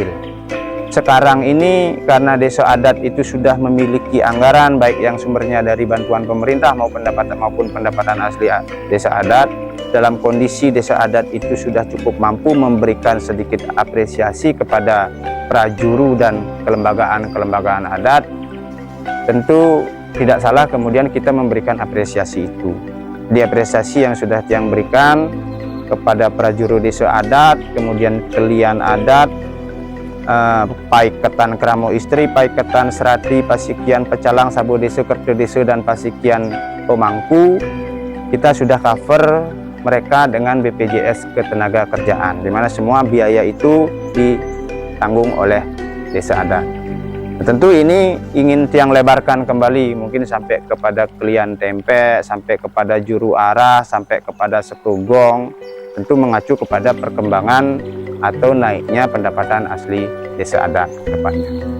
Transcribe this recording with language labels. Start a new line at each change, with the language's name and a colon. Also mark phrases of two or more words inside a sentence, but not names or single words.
Indonesian: Sekarang ini karena desa adat itu sudah memiliki anggaran baik yang sumbernya dari bantuan pemerintah maupun pendapatan asli desa adat, dalam kondisi desa adat itu sudah cukup mampu memberikan sedikit apresiasi kepada prajuru dan kelembagaan adat, tentu tidak salah kemudian kita memberikan apresiasi itu. Di apresiasi yang sudah Tiang berikan kepada prajuru desa adat, kemudian kelian adat, Paiketan Keramo Istri, Paiketan Serati, Pasikian Pecalang, Sabo Desa, Kerto Desa, dan Pasikian Pemangku, kita sudah cover mereka dengan BPJS Ketenagakerjaan, di mana semua biaya itu ditanggung oleh desa adat. Tentu ini ingin Tiang lebarkan kembali, mungkin sampai kepada kelian tempe, sampai kepada juru arah, sampai kepada sekugong, tentu mengacu kepada perkembangan atau naiknya pendapatan asli desa adat ke depannya.